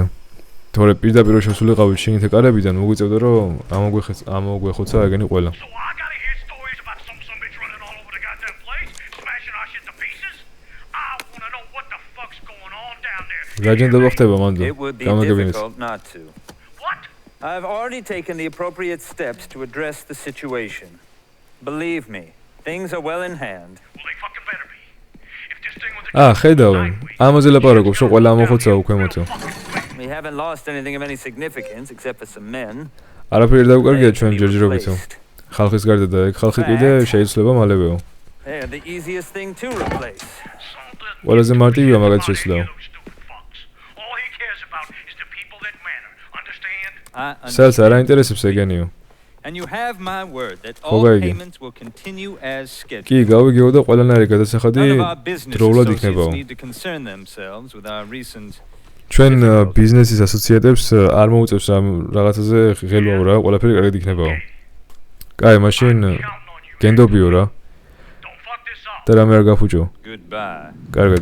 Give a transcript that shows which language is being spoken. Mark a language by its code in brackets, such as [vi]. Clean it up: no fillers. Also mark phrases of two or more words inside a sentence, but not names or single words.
[ka] თორე პირდაპირ შესულიყავით შიგნით კარებიდან, მოგვიწევდა რომ ამოგვეხოცა ეგენი ყველა. გაჯენდება ხდება მანდ. გამაგებინეთ. [en] I've already taken the appropriate steps to address the situation. Believe me, things are well in hand. Well, they fucking better be. If this thing was [ka] ხედავენ. ამაზე ლაპარაკობს, რომ ყველა ამოხოცა უქვემოთო. [en] We haven't lost anything of any significance except for some men. [ka] არაფერი დაუკარგია ჩვენ ჯერჯერობითო. ხალხის გარდა და ეგ ხალხი კიდე შეიძლება მალევეო. [en] They're the easiest thing to replace. [ka] ყველაზე მარტივია მაგათ შეცვლა. Sales არ აინტერესებს ეგენიო. [en] And you have my word that all payments will continue as scheduled. [ka] კი, გავიგეო და ყველანაირი გადასახადი დროულად იქნებაო. ჩვენ ბიზნესის ასოციატებს არ მოუწევს ამ რაღაცაზე ღელვაო რა, ყველაფერი კარგად იქნებაო. კაი, მაშინ გენდობიო რა. და რამე არ გაფუჭო. კარგად.